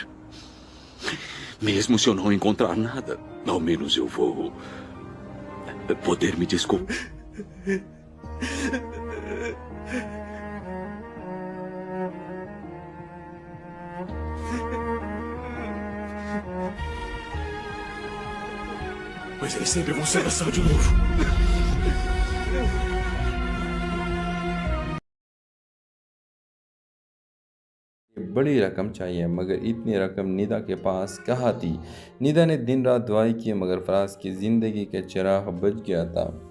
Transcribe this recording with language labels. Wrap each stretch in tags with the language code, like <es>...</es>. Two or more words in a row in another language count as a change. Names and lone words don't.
<pt>Mesmo se eu não encontrar nada, ao menos eu vou poder me desculpar. Mas eles sempre vão se abraçar de novo.</pt> <hi>बड़ी रकम चाहिए मगर इतनी रकम निदा के पास कहाँ थी। निदा ने दिन रात दुआई की मगर फराज की ज़िंदगी के चिराग बुझ गया था।</hi>